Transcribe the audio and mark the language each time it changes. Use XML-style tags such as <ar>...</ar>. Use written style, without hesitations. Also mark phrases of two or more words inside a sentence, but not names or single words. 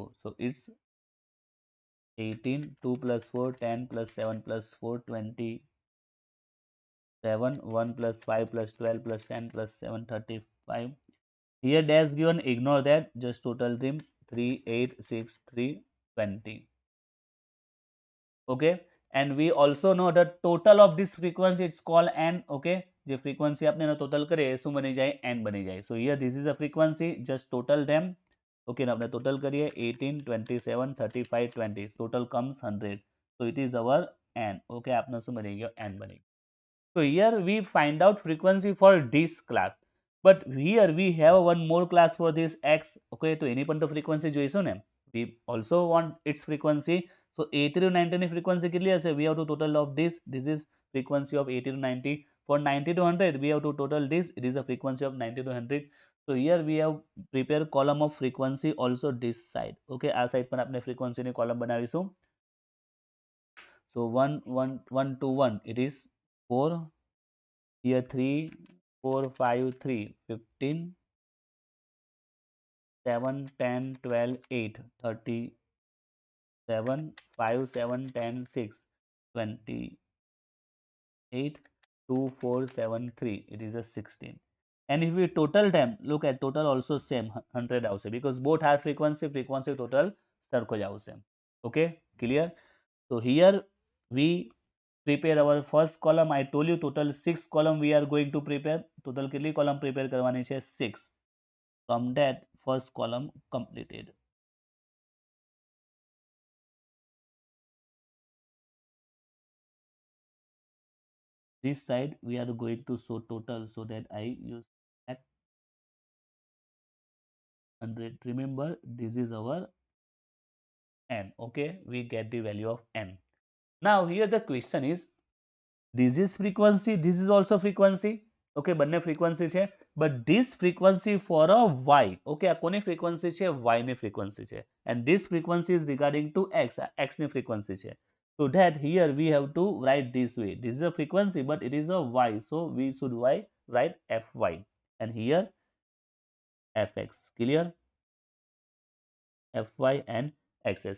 <en>So it's 18, 2 plus 4, 10 plus 7 plus 4, 27, 1 plus 5 plus 12 plus 10 plus 7, 35. Here dash given, ignore that, just total them 3, 8, 6, 3, 20. Okay, and we also know the total of this frequency, it's called n.</en> <gu>Okay, જે frequency આપણે એનો total કરીએ એ શું બની જાય? n બની જાય.</gu> <en>So here this is a frequency, just total them. Okay, now</en> <gu>આપણે total કરીએ</gu> <en>18, 27, 35, 20. Total comes 100. So it is our n. Okay,</en> <gu>આપનો શું બની ગયો? n બની.</gu> <en>So here we find out frequency for this class. But here we have one more class for this x.</en> <gu>Okay, તો એની પણ તો frequency જોઈશું ને.</gu> <en>We also want its frequency.</en> <gu>So 80 to 90 ની frequency કેટલી હશે?</gu> <en>We have to total of this. This is frequency of 80 to 90. For 90 to 100, we have to total this. It is a frequency of 90 to 100. So here we have prepare column of frequency also this side.</en> <gu>Okay, આ side પર આપણે frequency ની column બનાવીશું.</gu> <en>So 1 1 1 to 1, it is 4. Here 3 4 5 3, 15, 7 10 12 8, 37, 5 7 10 6, 28, 2 4 7 3, it is a 16. And if we total them, look at total also same 100 આવશે, because both are frequency total</en> <gu>સરખો જ આવશે.</gu> <en>Okay, clear? So here we prepare our first column. I told you total 6 column we are going to prepare.</en> <gu>Total કેટલી column prepare કરવાની છે? 6.</gu> <en>From that first column completed. This side we are going to show total, so that I use at 100. Remember, this is our n. Okay, we get the value of n. Now here the question is, this is frequency, this is also frequency. Okay,</en> <gu>બંને frequency છે,</gu> <en>but this frequency for a y.</en> <gu>Okay, આ કોની frequency છે? y ની frequency છે.</gu> <en>And this frequency is regarding to x.</en> <gu>x ની frequency છે.</gu> <en>So that here we have to write this way. This is a frequency but it is a y. So we should write fy. And here fx. Clear? Fy and xs.</en>